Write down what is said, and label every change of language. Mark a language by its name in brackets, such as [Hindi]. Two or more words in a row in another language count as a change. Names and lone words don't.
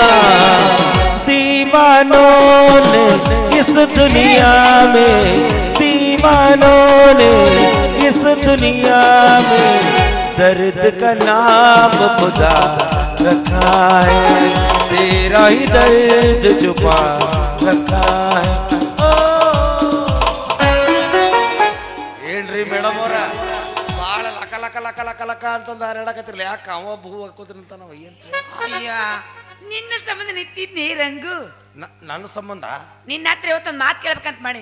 [Hindi] दीवानों ने इस दुनिया में, दीवानों ने इस दुनिया में दर्द का नाम खुदा रखा है, तेरा ही दर्द छुपा रखा है. [Kannada] ಏನ್ರಿ ಮೇಡಮ್ ಅವರ ಭಾಳ ಲಕ ಲಕ ಲಕ ಲಕ ಲಕ ಅಂತಂದು ಹಾರಾಡಕತ್ತಿರ್ಲಿ, ಯಾಕೆ ಅವ ಭೂ ಹಾಕೋದ್ರಂತ ನಾವು ಏನ್ರಿ? ಅಯ್ಯ ನಿನ್ನ ಸಂಬಂಧ ನಿಂತಿದ್ನಿ ರಂಗು. ನನ್ನ ಸಂಬಂಧ ನಿನ್ನ ಹತ್ರ ಇವತ್ತೊಂದು ಮಾತು ಕೇಳ್ಬೇಕಂತ ಮಾಡಿ.